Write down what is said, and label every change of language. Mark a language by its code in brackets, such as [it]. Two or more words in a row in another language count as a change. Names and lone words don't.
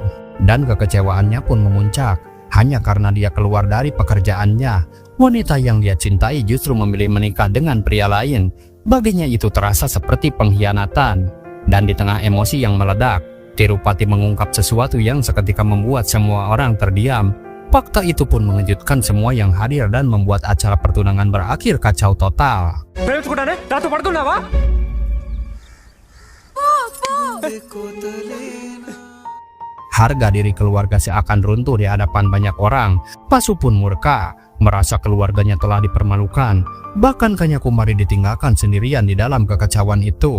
[id] Dan kekecewaannya pun memuncak. Hanya karena dia keluar dari pekerjaannya, wanita yang dia cintai justru memilih menikah dengan pria lain. Baginya itu terasa seperti pengkhianatan. Dan di tengah emosi yang meledak, Tirupati mengungkap sesuatu yang seketika membuat semua orang terdiam. Fakta itu pun mengejutkan semua yang hadir dan membuat acara pertunangan berakhir kacau total. [te] ప్రేమించుకుంటానే నాతో పడుకున్నావా? [id] Harga diri keluarga seakan runtuh di hadapan banyak orang. Pasu pun murka, merasa keluarganya telah dipermalukan. Bahkan Kanyakumari ditinggalkan sendirian di dalam kekacauan itu.